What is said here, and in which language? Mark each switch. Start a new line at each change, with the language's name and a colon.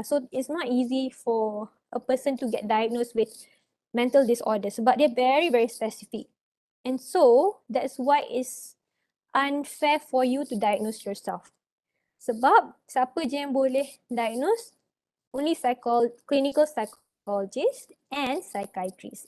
English: So it's not easy for a person to get diagnosed with mental disorder
Malay: sebab dia
English: very very specific. And so that's why it's unfair for you to diagnose yourself.
Malay: Sebab siapa je yang boleh diagnose?
English: Only clinical psychologist and psychiatrist.